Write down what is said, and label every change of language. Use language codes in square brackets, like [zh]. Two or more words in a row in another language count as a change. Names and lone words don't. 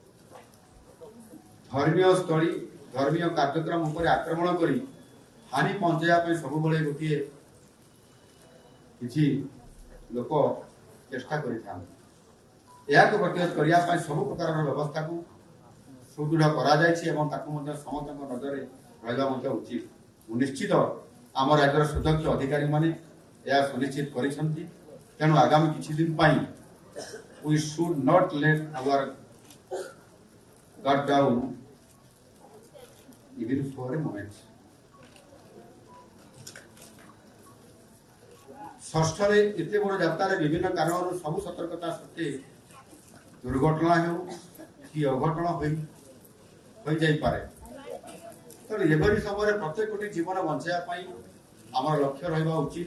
[or] ଧର୍ମୀୟ କାର୍ଯ୍ୟକ୍ରମ ଉପରେ ଆକ୍ରମଣ କରି ହାନି ପହଞ୍ଚାଇବା ପାଇଁ ସବୁବେଳେ ଗୋଟିଏ କିଛି ଲୋକ ଚେଷ୍ଟା କରିଥାନ୍ତି। ଏହାକୁ ପ୍ରତିରୋଧ କରିବା ପାଇଁ ସବୁ ପ୍ରକାରର ବ୍ୟବସ୍ଥାକୁ ସୁଦୃଢ଼ କରାଯାଇଛି ଏବଂ ତାକୁ ମଧ୍ୟ ସମସ୍ତଙ୍କ ନଜରରେ ରହିବା ମଧ୍ୟ ଉଚିତ। ମୁଁ ନିଶ୍ଚିତ ଆମ ରାଜ୍ୟର ସୁଦକ୍ଷ ଅଧିକାରୀମାନେ ଏହା ସୁନିଶ୍ଚିତ କରିଛନ୍ତି। ତେଣୁ ଆଗାମୀ କିଛି ଦିନ ପାଇଁ [en] we should not let our guard down even for a moment. [or] ଷଷ୍ଠରେ ଏତେ ବଡ଼ ଯାତ୍ରାରେ ବିଭିନ୍ନ କାରଣରୁ ସବୁ ସତର୍କତା ସତ୍ତ୍ୱେ ଦୁର୍ଘଟଣା ହେଉ କି ଅଘଟଣ ହୋଇଯାଇପାରେ। ତେଣୁ ଏଭଳି ସମୟରେ ପ୍ରତ୍ୟେକଟି ଜୀବନ ବଞ୍ଚାଇବା ପାଇଁ ଆମର ଲକ୍ଷ୍ୟ ରହିବା ଉଚିତ।